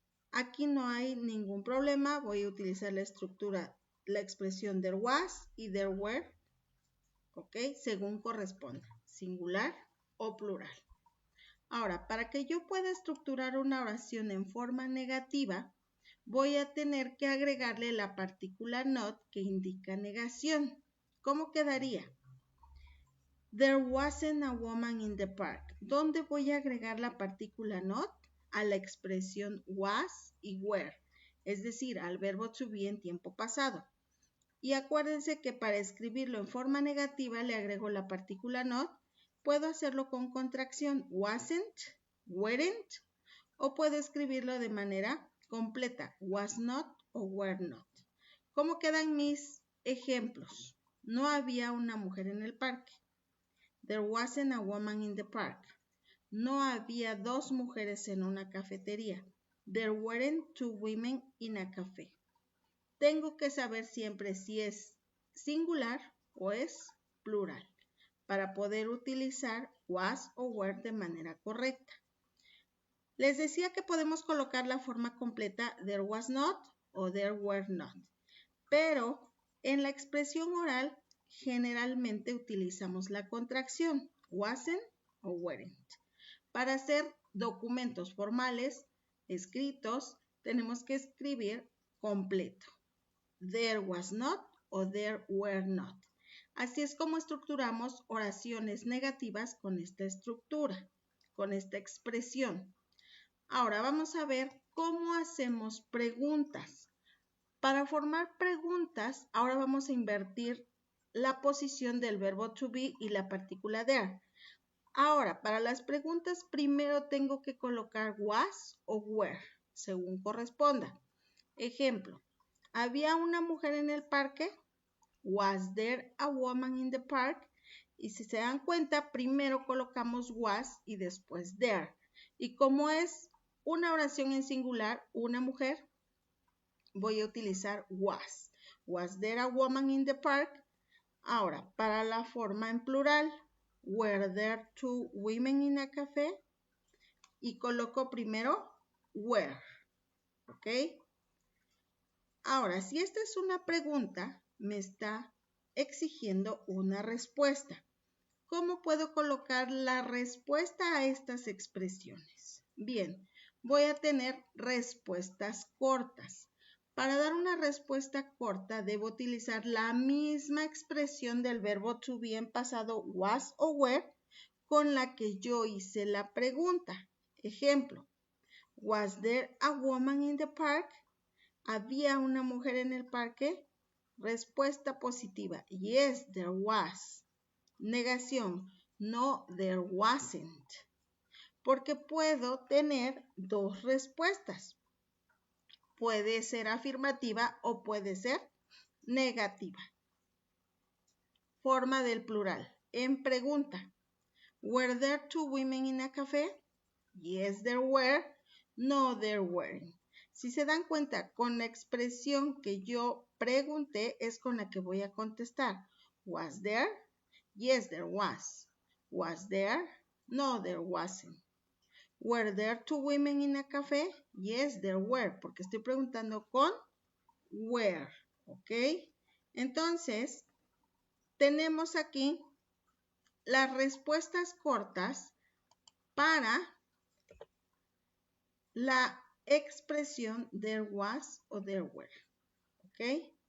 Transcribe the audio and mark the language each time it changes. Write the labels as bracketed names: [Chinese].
[Spanish] Aquí no hay ningún problema, voy a utilizar la estructura, la expresión there was y there were, ¿ok? Según corresponda, singular o plural. Ahora, para que yo pueda estructurar una oración en forma negativa, voy a tener que agregarle la partícula not que indica negación. ¿Cómo quedaría? [English] There wasn't a woman in the park. [Spanish] ¿Dónde voy a agregar la partícula not? A la expresión was y were, es decir, al verbo to be en tiempo pasado. Y acuérdense que para escribirlo en forma negativa le agrego la partícula not. Puedo hacerlo con contracción, wasn't, weren't, o puedo escribirlo de manera completa, was not o were not. ¿Cómo quedan mis ejemplos? No había una mujer en el parque. [English] There wasn't a woman in the park. [Spanish] No había dos mujeres en una cafetería. [English] There weren't two women in a cafe. [Spanish] Tengo que saber siempre si es singular o es plural para poder utilizar was o were de manera correcta. Les decía que podemos colocar la forma completa there was not o there were not, pero en la expresión oral generalmente utilizamos la contracción wasn't o weren't. Para hacer documentos formales escritos tenemos que escribir completo. [English] There was not o there were not. [Spanish] Así es como estructuramos oraciones negativas con esta estructura, con esta expresión. Ahora vamos a ver cómo hacemos preguntas. Para formar preguntas, ahora vamos a invertir la posición del verbo to be y la partícula there. Ahora, para las preguntas, primero tengo que colocar was o were, según corresponda. Ejemplo, ¿había una mujer en el parque? [English] Was there a woman in the park? [Spanish] Y si se dan cuenta, primero colocamos was y después there. Y como es una oración en singular, una mujer, voy a utilizar was. [English] Was there a woman in the park? [Spanish] Ahora, para la forma en plural, [English] were there two women in a cafe? [Spanish] Y coloco primero were, ¿ok? Ahora, si esta es una pregunta, me está exigiendo una respuesta. ¿Cómo puedo colocar la respuesta a estas expresiones? Bien, voy a tener respuestas cortas. Para dar una respuesta corta, debo utilizar la misma expresión del verbo to be en pasado was o were con la que yo hice la pregunta. [English] Ejemplo, was there a woman in the park? [Spanish] ¿Había una mujer en el parque? Respuesta positiva, [English] yes, there was. [Spanish] Negación, [English] no, there wasn't. [Spanish] Porque puedo tener dos respuestas. Puede ser afirmativa o puede ser negativa. Forma del plural. En pregunta. [English] Were there two women in a cafe? Yes, there were. No, there weren't. [Spanish] Si se dan cuenta, con la expresión que yo pregunté es con la que voy a contestar. [English] Was there? Yes, there was. Was there? No, there wasn't. Were there two women in a cafe? [Spanish] Yes, there were, porque estoy preguntando con were, ¿ok? Entonces, tenemos aquí las respuestas cortas para la expresión there was o there were, ¿ok?